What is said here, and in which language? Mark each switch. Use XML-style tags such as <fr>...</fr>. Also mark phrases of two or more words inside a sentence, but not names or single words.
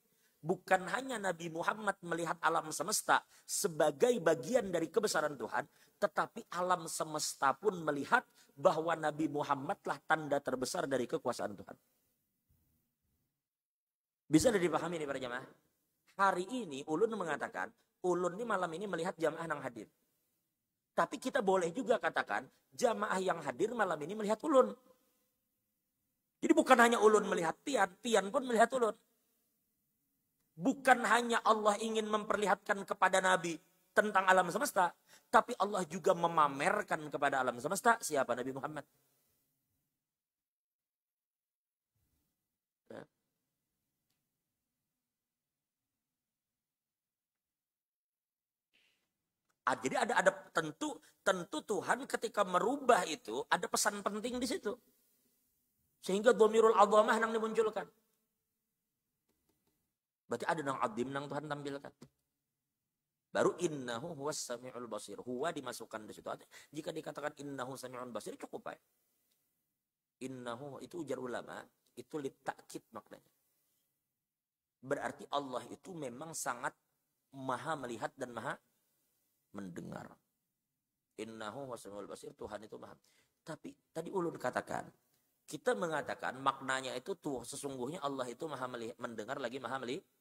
<id>Bukan hanya Nabi Muhammad melihat alam semesta sebagai bagian dari kebesaran Tuhan, tetapi alam semesta pun melihat bahwa Nabi Muhammadlah tanda terbesar dari kekuasaan Tuhan. Bisa dipahami nih para jamaah? Hari ini ulun mengatakan, ulun ini malam ini melihat jamaah yang hadir. Tapi kita boleh juga katakan, jamaah yang hadir malam ini melihat ulun. Jadi bukan hanya ulun melihat pian, pian pun melihat ulun. Bukan hanya Allah ingin memperlihatkan kepada Nabi tentang alam semesta, tapi Allah juga memamerkan kepada alam semesta siapa Nabi Muhammad. Ya. Jadi ada tentu Tuhan ketika merubah itu ada pesan penting di situ. Sehingga</id> <ar>dhamirul azamah</ar> <id>yang dimunculkan.</id> <bjn>Berarti ada nang adim nang Tuhan tampilkan.</bjn> <ar>Baru innahu huwas sami'ul basir.</ar> <id>Huwa dimasukkan di situ. Jika dikatakan</id> <ar>innahu sami'ul basir</ar> <id>cukup ya. Innahu itu ujar ulama itu litakid maknanya. Berarti Allah itu memang sangat maha melihat dan maha mendengar.</id> <ar>Innahu huwas sami'ul basir.</ar> <id>Tuhan itu maha. Tapi tadi ulun katakan kita mengatakan maknanya itu tuh sesungguhnya Allah itu maha melihat, mendengar lagi maha melihat.</id>